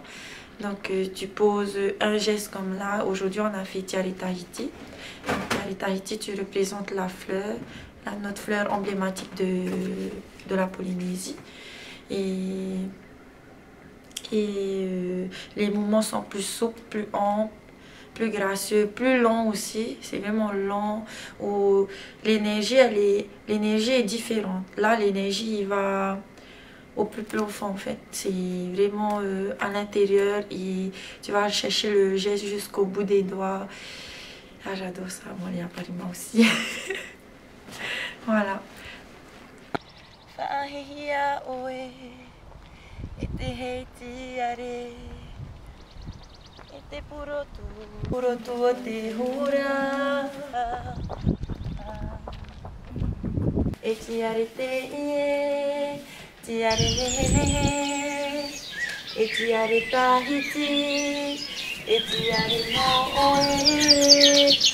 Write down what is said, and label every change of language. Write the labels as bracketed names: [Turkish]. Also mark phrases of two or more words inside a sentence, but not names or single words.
[French] Donc tu poses un geste comme là, aujourd'hui on a fait [Tahitian] tiare tahiti. Donc tiare tahiti, [French] tu représentes la fleur, notre fleur emblématique de la Polynésie. Et les mouvements sont plus souples, plus amples, plus gracieux, plus longs aussi. C'est vraiment long. L'énergie est différente. Là, l'énergie va au plus profond en fait. C'est vraiment à l'intérieur et tu vas chercher le geste jusqu'au bout des doigts. Ah, j'adore ça. Moi, il y a pas de moi aussi. Voilà. [Tahitian] Et te hei tiare e te purotu o te hura. E tiare te ie, tiare nehe, e tiare tahiti, e tiare no oe.